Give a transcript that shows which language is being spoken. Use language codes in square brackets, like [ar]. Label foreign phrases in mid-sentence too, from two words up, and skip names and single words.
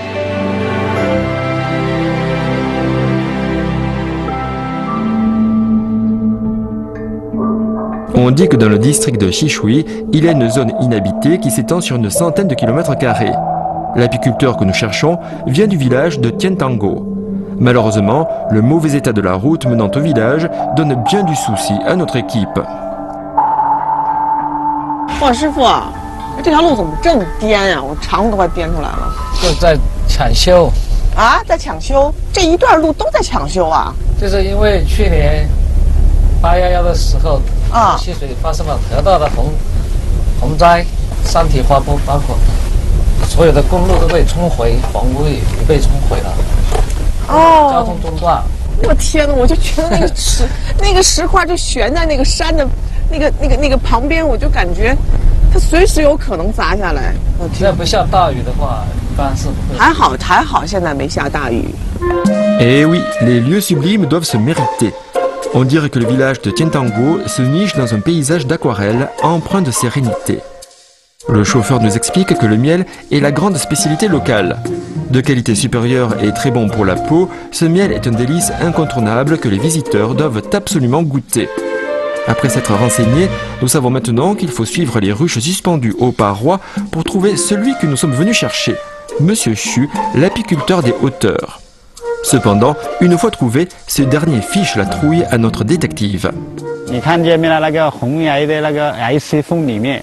[fr] On dit que dans le district de Xishui, il y a une zone inhabitée qui s'étend sur une centaine de kilomètres carrés. L'apiculteur que nous cherchons vient du village de Tiantango. Malheureusement, le mauvais état de la route menant au village donne bien du souci à notre équipe. [zh] 哇，师傅，这条路怎么这么颠呀？我肠子都快颠出来了。就在抢修。啊，在抢修？这一段路都在抢修啊？就是因为去年811的时候，溪水发生了特大的洪灾，山体滑坡，包括所有的公路都被冲毁，房屋也被冲毁了。交通中断。我天哪！我就觉得那个石块就悬在那个山的那个旁边，我就感觉它随时有可能砸下来。只要不下大雨的话，一般是不会。还好，现在没下大雨。 [fr] Eh oui, les lieux sublimes doivent se mériter. On dirait que le village de Tiantango se niche dans un paysage d'aquarelle empreint de sérénité. Le chauffeur nous explique que le miel est la grande spécialité locale. De qualité supérieure et très bon pour la peau, ce miel est un délice incontournable que les visiteurs doivent absolument goûter. Après s'être renseignés, nous savons maintenant qu'il faut suivre les ruches suspendues aux parois pour trouver celui que nous sommes venus chercher, Monsieur Xu, l'apiculteur des hauteurs. Cependant, une fois trouvé, ce dernier fiche la trouille à notre détective. [zh] 你看见没了？那个红崖的那个崖石缝里面。